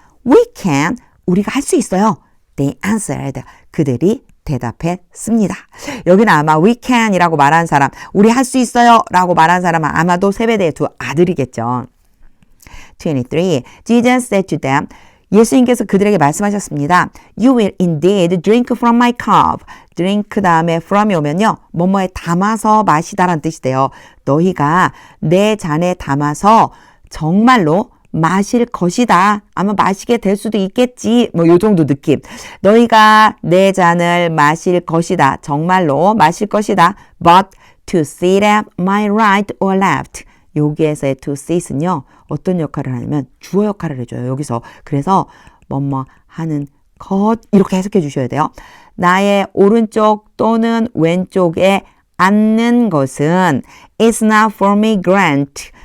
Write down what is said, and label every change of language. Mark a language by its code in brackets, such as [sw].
[en] We can. [ko] 우리가 할 수 있어요. [en] They answered. [ko] 그들이 대답했습니다. 여기는 아마 we can 이라고 말한 사람, 우리 할 수 있어요 라고 말한 사람은 아마도 세베대의 2 아들이겠죠. [en] 23. Jesus said to them. [ko] 예수님께서 그들에게 말씀하셨습니다. [en] You will indeed drink from my cup. [ko] drink 다음에 from이 오면요. 뭐뭐에 담아서 마시다라는 뜻이 돼요. 너희가 내 잔에 담아서 정말로 마실 것이다. 아마 마시게 될 수도 있겠지. 뭐 요 정도 느낌. 너희가 내 잔을 마실 것이다. 정말로 마실 것이다. [en] But to sit at my right or left. [ko] 여기에서의 to sit은요. 어떤 역할을 하냐면 주어 역할을 해줘요. 여기서. 그래서 뭐뭐 하는 것 이렇게 해석해 주셔야 돼요. 나의 오른쪽 또는 왼쪽에 앉는 것은 [en] is not for me grant.